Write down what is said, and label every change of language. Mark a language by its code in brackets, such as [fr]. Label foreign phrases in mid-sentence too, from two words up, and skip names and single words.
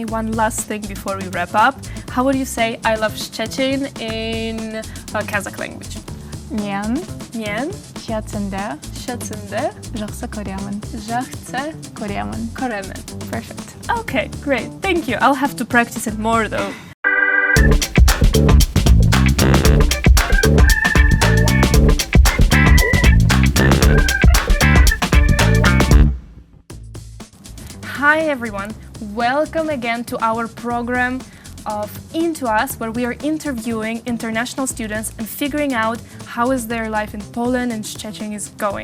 [en] one last thing before we wrap up. How would you say I love Szczecin in Kazakh language? [kk] Мен Мен Szczecin'de Szczecin'de жақсы көремін. жақсы Көремін. көремін. [en] Perfect. Okay, great. Thank you. I'll have to practice it more though. Hi everyone, welcome again to our program of IntoUS, where we are interviewing international students and figuring out how is their life in Poland and Szczecin is going.